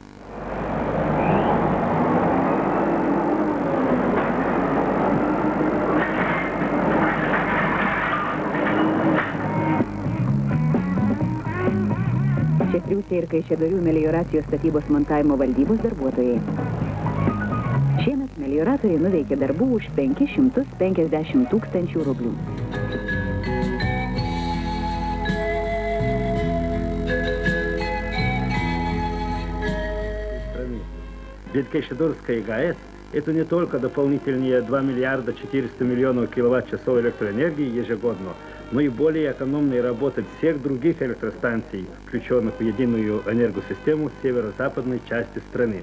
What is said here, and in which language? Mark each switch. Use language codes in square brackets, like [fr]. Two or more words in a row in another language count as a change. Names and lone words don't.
[lt] Čia triūsia ir Kaišiadorių melioracijos statybos montavimo valdybos darbuotojai. Šiemet melioratoriai nuveikė darbų už 550 tūkstančių rublių. [ru] Ведь Кайшадорская ГАЭС – это не только дополнительные 2 миллиарда 400 миллионов киловатт-часов электроэнергии ежегодно, но и более экономная работа всех других электростанций, включенных в единую энергосистему северо-западной части страны.